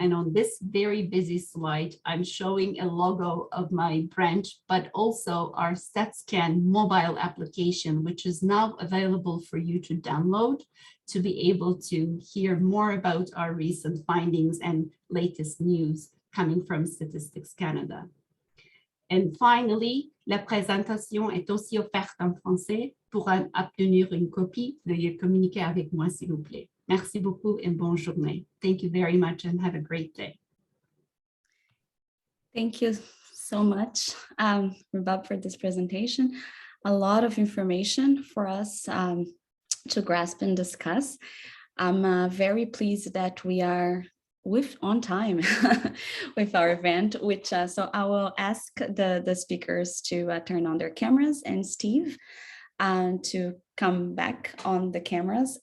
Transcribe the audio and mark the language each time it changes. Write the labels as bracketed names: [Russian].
[English] And on this very busy slide, I'm showing a logo of my branch, but also our StatScan mobile application, which is now available for you to download to be able to hear more about our recent findings and latest news coming from Statistics Canada. And finally, [French] la présentation est aussi offerte en français. Pour en obtenir une copie, veuillez communiquer avec moi, s'il vous plaît. Merci beaucoup and bonne journée. [English] Thank you very much and have a great day. Thank you so much, Rubab, for this presentation. A lot of information for us to grasp and discuss. I'm very pleased that we are on time with our event, which so I will ask the speakers to turn on their cameras and Steve to come back on the cameras.